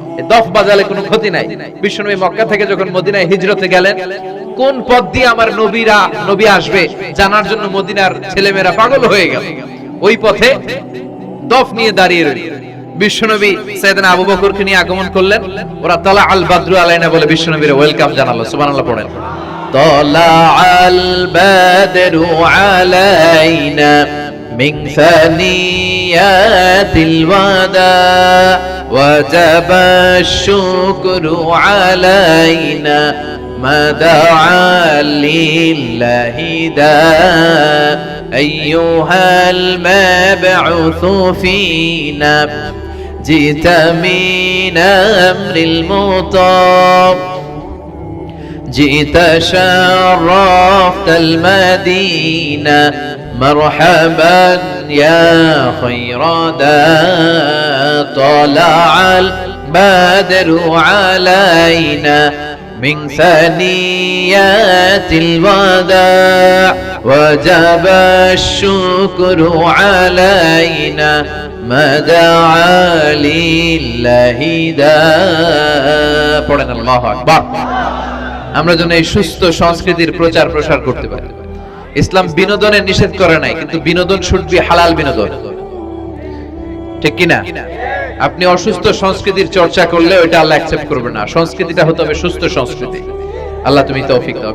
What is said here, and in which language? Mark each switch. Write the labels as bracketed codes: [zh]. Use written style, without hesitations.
[bn] এই দফ বাজালে কোনো ক্ষতি নাই। বিশ্বনবী মক্কা থেকে যখন মদিনায় হিজরতে গেলেন, কোন পথ দিয়ে আমার নবী আসবে জানার জন্য মদিনার ছেলেমেয়েরা পাগল হয়ে গেল। ওই পথে দফ নিয়ে দাঁড়িয়ে রইল। বিশ্বনবী সাইয়েদনা আবু বকরকে নিয়ে আগমন করলেন, ওরা [ar] তালা আল বাদরু আলাইনা [bn] বলে বিশ্বনবীর ওয়েলকাম জানালো। সুবহানাল্লাহ পড়েন। [ar] طلع البدر علينا من ثنيات الوداع وجب الشكر علينا ما دعا لله داع أيها المبعوث فينا جئت من أمر المطاع جئت شرفت المدينة مرحبا يا خير داع طلع البدر علينا من ثنيات الوداع وجب الشكر علينا ما دعا لله داع [bn] পড়েন [ar] আল্লাহু আকবার। [bn] আমরা যেন এই সুস্থ সংস্কৃতির প্রচার প্রসার করতে পারি। ইসলাম বিনোদনের নিষেধ করে নাই, কিন্তু বিনোদন [en] should be [bn] হালাল বিনোদন, ঠিক কি না? আপনি অসুস্থ সংস্কৃতির চর্চা করলে ওটা আল্লাহ অ্যাকসেপ্ট করবে না। সংস্কৃতিটা হতে হবে সুস্থ সংস্কৃতি। আল্লাহ তুমি তৌফিক দাও।